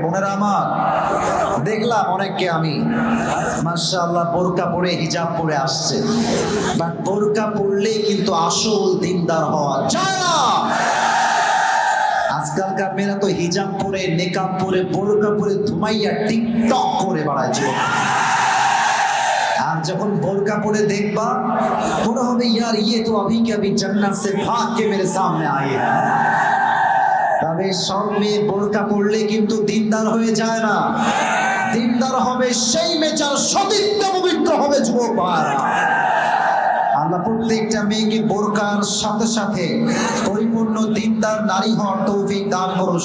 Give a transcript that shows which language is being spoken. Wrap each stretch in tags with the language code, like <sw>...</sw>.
<bn>বোনেরা আমার, দেখলাম অনেককে আমি মাশাআল্লাহ বোরকা পরে হিজাব পরে আসছে, বাট বোরকা পরলেই কিন্তু আসল দিনদার হওয়া যায় না। আজকালকার মেয়েরা তো হিজাব পরে, নেকাব পরে, বোরকা পরে ধুমাইয়া টিকটক করে বেড়ায় জীবন। আর যখন বোরকা পরে দেখবা মনে হবে</bn> <hi>ইয়ার ইয়ে তো अभी के अभी जन्नत से भाग के मेरे सामने आई है।</hi> <bn>তবে সব মেয়ে বোরকা পরলে কিন্তু দিনদার হয়ে যায় না। দিনদার হবে সেই মেয়ে যার সতীত্ব পবিত্র হবে। যুবক ভাইরা, আল্লাহ প্রত্যেকটা মেয়েকে বোরকার সাথে সাথে পরিপূর্ণ দিনদার নারী হওয়ার তৌফিক দান করুন।</bn>